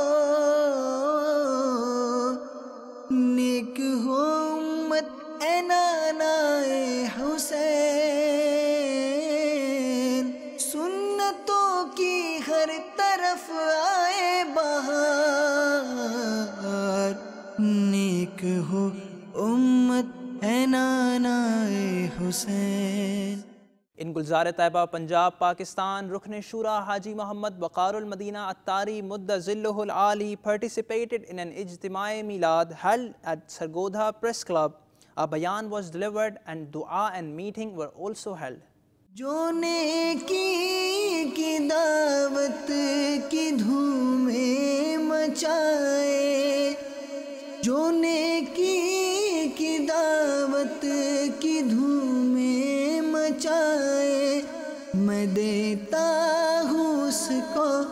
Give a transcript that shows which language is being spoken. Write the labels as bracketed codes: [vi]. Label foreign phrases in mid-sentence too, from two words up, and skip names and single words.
[ur] نیک ہو امت اے نانا اے حسین، سنتوں کی ہر طرف آئے بہار، نیک ہو امت اے نانا اے حسین. [en] In Gulzar Taiba, Punjab, Pakistan, Rukn Shura Haji Muhammad Waqarul Madina Attari Mudda Zilluhul Ali participated in an Ijtimai Milad held at Sargodha Press Club. A bayan was delivered and dua and meeting were also held. [ur] جو نیکی کی دعوت کی دھومیں مچائے، جو نیکی کی دعوت کی دھومیں مچائے، میں دیتا ہوں اس کو